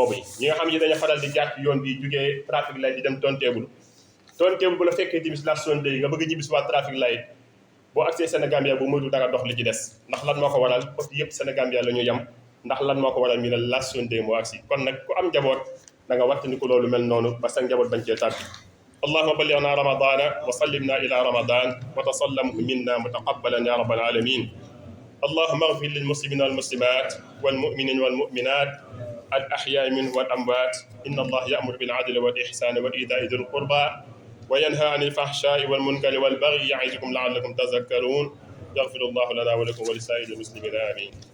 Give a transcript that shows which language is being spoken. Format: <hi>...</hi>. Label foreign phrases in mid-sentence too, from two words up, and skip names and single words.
<wo>yi ñi nga xam ne dañu faral di jaar ci yoon bi jugee</wo> <en>trafic light</en> <wo>di dem tonteebul bu la fekkee timis la Sunday nga bëgg a ñibbisi waa</wo> <en>trafic light</en> <wo>boo agsee Sénégambia bu moytu dara dox li ci des ndax lan moo ko waral</wo> <fr>parce que</fr> <wo>yëpp Sénégambia la ñu yem ndax lan moo ko waral mi ne la Sunday moo agsi kon nag ku am njaboot da nga wattandi ko loolu mel noonu ba sa njaboot bañ cee tàbbi</wo> <ar>اللهم بلغنا رمضان وسلمنا إلى رمضان وتسلمه منا متقبلا يا رب العالمين اللهم اغفر للمسلمين والمسلمات والمؤمنين والمؤمنات الأحياء منهم والأموات إن الله يأمر بالعدل والإحسان وإيتاء ذي القربى وينهى عن الفحشاء والمنكر والبغي يعظكم لعلكم تذكرون يغفر الله لنا ولكم ولسائر المسلمين آمين.</ar>